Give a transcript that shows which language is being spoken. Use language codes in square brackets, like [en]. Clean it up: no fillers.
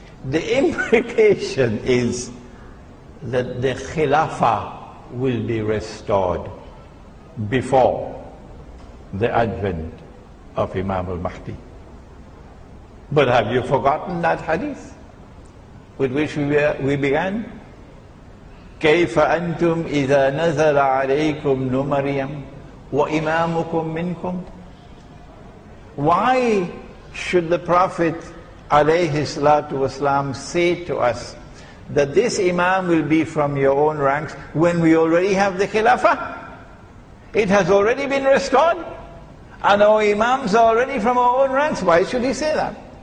[en] The implication is that the Khilafah will be restored before the advent of Imam al-Mahdi. But have you forgotten that hadith with which we began? [ar] كيف أنتم إذا نزل عليكم مريم وإمامكم منكم? [en] Why should the Prophet ﷺ say to us that this Imam will be from your own ranks when we already have the Khilafah? It has already been restored and our Imams are already from our own ranks. Why should he say that?